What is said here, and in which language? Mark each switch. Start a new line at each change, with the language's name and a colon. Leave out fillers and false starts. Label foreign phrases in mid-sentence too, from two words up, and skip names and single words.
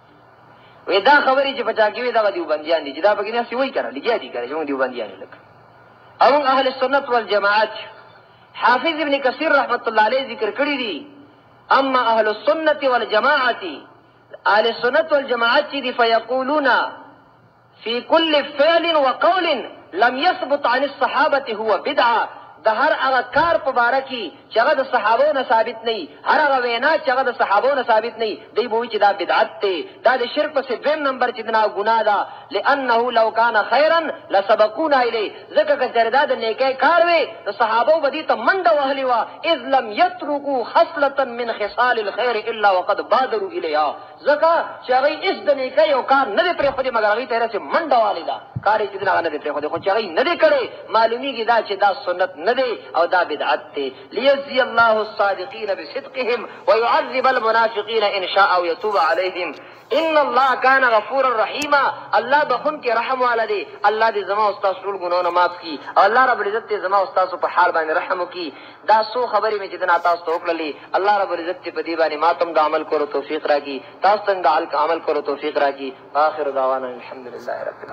Pashto: وی دا خبرې چې په چا کې وي دغه دیوبندیان دي، چې دا پکې ناسې وایي که نه، لګیا دي که نه چې موږ دیوبندیان یو. لکه او موږ اهل سنت والجماعت. حافظ ابن کثیر رحمت الله علیه ذکر کړي دي،
Arabic: اما اهل السنت والجماعت،
Pashto: اهل سنت والجماعت چې دي
Arabic: فیقولون فی کل فعل وقول لم یثبت عن الصحابة هو بدعه.
Pashto: د هر هغه کار په باره کې چې هغه د صحابو نه ثابت نه وي، هر هغه وینا چې هغه د صحابو نه ثابت نه وي، دی به وایي چې دا بدعت دی، دا د شرک پسې دویم نمبر چې دنا ګناه ده.
Arabic: لانه لو کان خیرا لسبقونا الیه،
Pashto: ځکه که چېرې دا د نیکۍ کار وی د صحابو به دې ته منډه وهلې وه.
Arabic: اذ لم یترکوا خصلة من خصال الخیر الا وقد بادروا الیها،
Pashto: ځکه چې هغوی هېڅ د نیکۍ یو کار نه دی پرېښودی مګر هغوی ته یې راسې منډه والې ده، کار یې چې دین هغه نه دی پرېښودی، خو چې هغوی نه دی کړی معلومیږي دا چې دا سنت نه دی او دا بدعت دی.
Arabic: لیجزي الله الصادقین بصدقهم ويعذب المنافقین ان شاء او یتوب علیهم. ان الله کان غفورا رحیما،
Pashto: الله بخون کې رحم والا دی. الله دې زما او ستاسو ټول ګناهونه معاف کړي، او الله رب العزت دې زما او ستاسو په حال باندې رحم وکړي. دا څو خبرې مې چې دنا تاسو ته وکړلې، الله رب العزت دې په دې باندې ما ته هم د عمل کولو توفیق راکړي، تاسو ته هم د عمل کولو توفیق راکړي.
Arabic: آخر دعوانا الحمد لله رب العالمین.